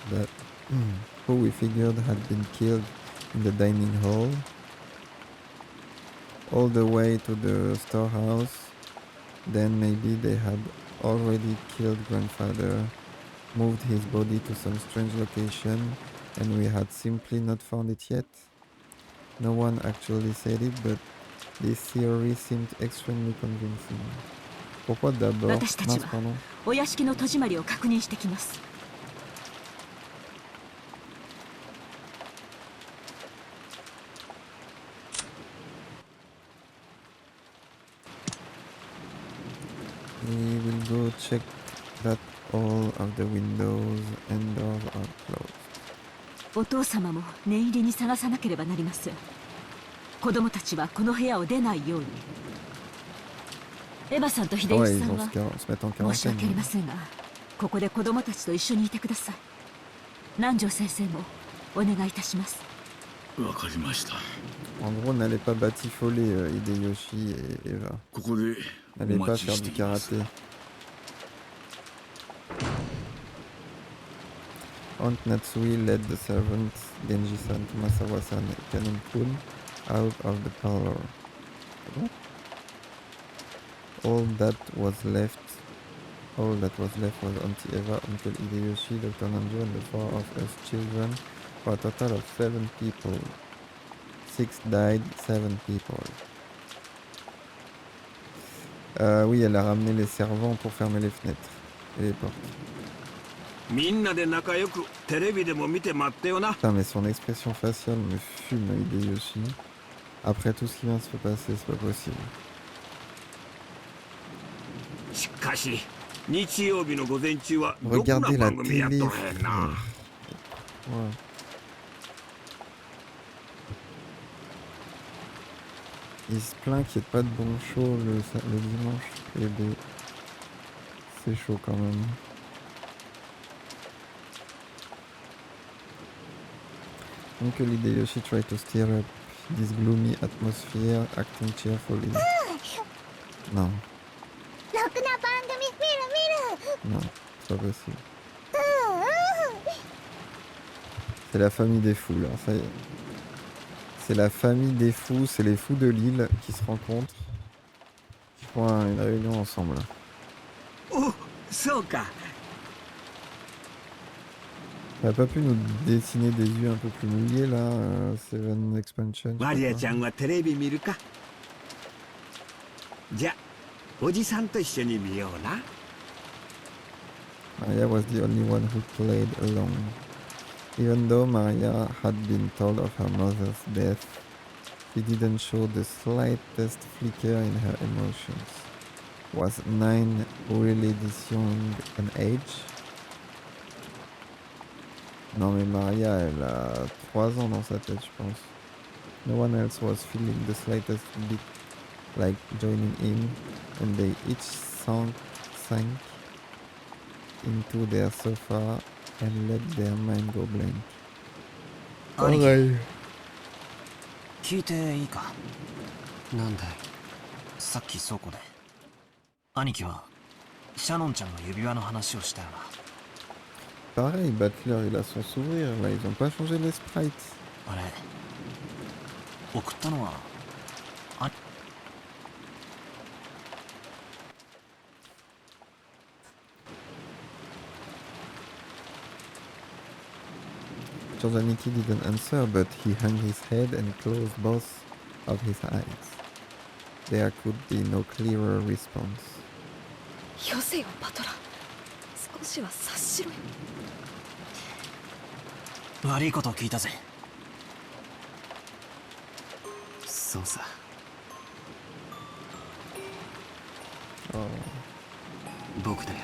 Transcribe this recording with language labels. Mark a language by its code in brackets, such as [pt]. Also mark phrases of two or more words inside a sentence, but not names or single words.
[en] had been killed in the dining hall, all the way to the storehouse, then maybe they had already killed Grandfather, moved his body to some strange location, and we had simply not found it yet. No one actually said it, but this theory seemed extremely convincing. [fr] Pourquoi d'abord? [ja] 私たち [fr] Mince, [ja] は [fr] pardon. [ja] お屋敷の戸締まりを確認してきます。 [en] We will go check that all of the windows and doors are closed. [ja] お父様も念入りに探さなければなりません。子供たちはこの部屋を出ないように。エヴァさんと秀 Ah 吉 [fr] ouais, [ja] さ [fr] ils [ja] ん [fr] vont [ja] は [fr] se mettre en [ja] 申し訳あり [fr] quarantaine. [ja] ませんが、ここで子供たちと一緒にいてください。南條先生もお願いいたします。わかりました。 [fr] En gros, n'allez pas batifoler Hideyoshi et Eva. [ja] ここでお [fr] N'allez pas [ja] 待ち [fr] faire [ja] して [fr] du [ja] います。 [fr] karaté. [en] Aunt Natsui led the servants Genji-san, Tomasawa-san, and Kanon-kun out of the parlor. All that was left was Auntie Eva, Uncle Hideyoshi, Dr. Nanjo, and the four of us children, for a total of 7 people. 6 died, 7 people. [fr] Oui, elle a ramené les servants pour fermer les fenêtres et les portes. [ja] みんなで仲良くテレビでも見て待ってよな。 [fr] Putain, mais son expression faciale me fume, Hideyoshi. Après tout ce qui vient de se passer, c'est pas possible. [ja] しかし日曜日の午前中はろくな [fr] Regardez la [ja] 番組やっと [fr] télé, [ja] らへんな。 [fr] frère. Ouais. Il se plaint qu'il n'y ait pas de bon show le dimanche. Et ben, c'est chaud quand même. [en] Uncle Hideyoshi tried to stir up this gloomy atmosphere, acting cheerfully. [fr] Non, [ja] ろくな番組見る見る [fr] non, c'est pas possible. [ja] うんうん [fr] C'est la famille des fous, là, ça y est. C'est la famille des fous, c'est les fous de l'île qui se rencontrent, qui font une réunion ensemble. [ja] お、そうか。 [fr] Elle a pas pu nous dessiner des yeux un peu plus mouillés, là, [en] Seven Expansion. [ja] マリアちゃんはテレビ見るか。じゃ、おじさんと一緒に見ような。 [en] Maria was the only one who played along. Even though Maria had been told of her mother's death, she didn't show the slightest flicker in her emotions. Was 9 really this young an age? [fr] Non mais Maria, elle a 3 ans dans sa tête, je pense. [en] No one else was feeling the slightest bit like joining in, and they each sank into their sofa and let their mind go blank. [ja] 兄貴 [fr] Pareil. [ja] 聞いていいか。なんだい、さっき倉庫で兄貴はシャノンちゃんの指輪の話をしたよな。 [fr] Pareil, Butler, il a son sourire, là, ils ont pas changé les sprites. [ja] あれ送ったのは兄 [en] Josaniki didn't answer, but he hung his head and closed both of his eyes. There could be no clearer response. [ja] よせよパトラ、少しは察しろよ。悪いことを聞いたぜ。そうさ。僕だよ。